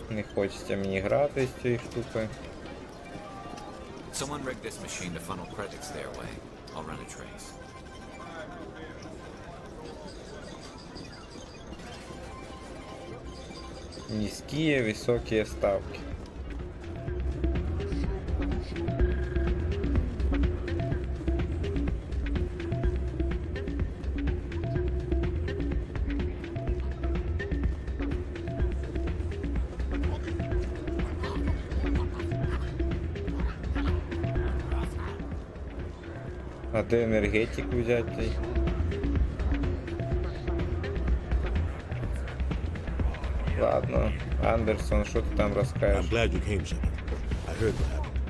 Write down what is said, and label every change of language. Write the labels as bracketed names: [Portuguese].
[Ukrainian] Не хочеться мені грати з цією штукою. [English] Someone rigged this machine to funnel credits their way. I'll run a trace. [Russian] Низкие, высокие ставки. [Ukrainian] А де енергетик взяти? Ладно, Андерсон, що ти там розкажеш? [English] I'm glad you came, Shepard. I heard what happened.